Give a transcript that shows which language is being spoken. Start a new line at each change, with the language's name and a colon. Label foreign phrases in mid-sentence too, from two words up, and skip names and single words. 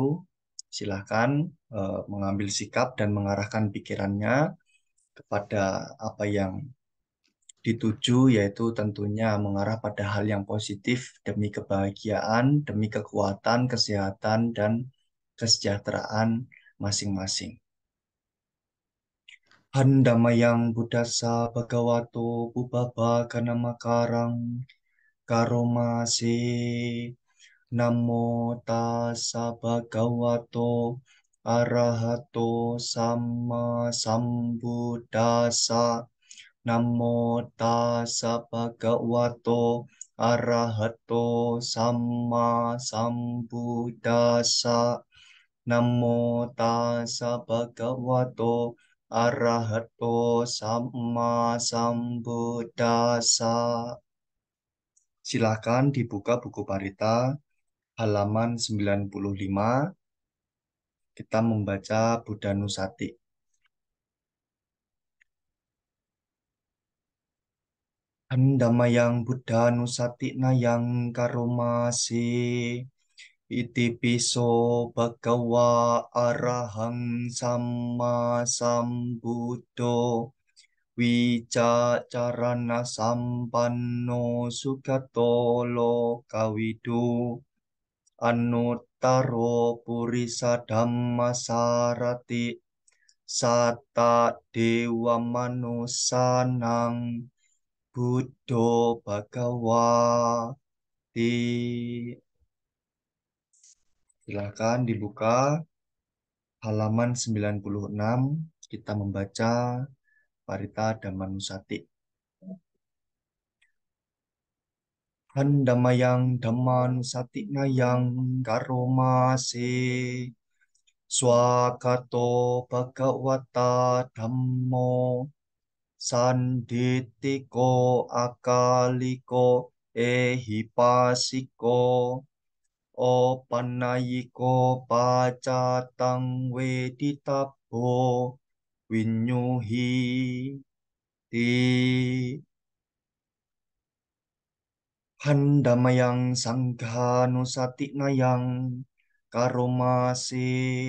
Indonesian: Silahkan mengambil sikap dan mengarahkan pikirannya kepada apa yang dituju, yaitu tentunya mengarah pada hal yang positif demi kebahagiaan, demi kekuatan, kesehatan, dan kesejahteraan masing-masing.
Pali: Handamayang Buddhasa Bhagavato Pubbaba Kanamakarang Karomase. Namo tassa bhagavato arahato sama sambuddhassa. Namo tassa bhagavato arahato sama sambuddhassa. Namo tassa bhagavato arahato sama sambuddhassa.
Indonesian: Silakan dibuka buku parita halaman 95, kita membaca Buddha Nusati.
Pali: Handamayang Buddha Nusati nayang karomase. Iti piso bhagava arahang sama sambuddho wicacarana sampanno sugato lokawidu anuttaro purisa dhammasarati sata dewa manusanang buddho bhagawati.
Indonesian: Silakan dibuka halaman 96. Kita membaca Parita Dhammanusati.
Pali: Handamayang Dhammanusati nayang karomase swakato bhagavata dhammo sanditiko akaliko ehipasiko opanayiko pacatang weditabo winyuhi ti handamayang sanghanusati nayang karomase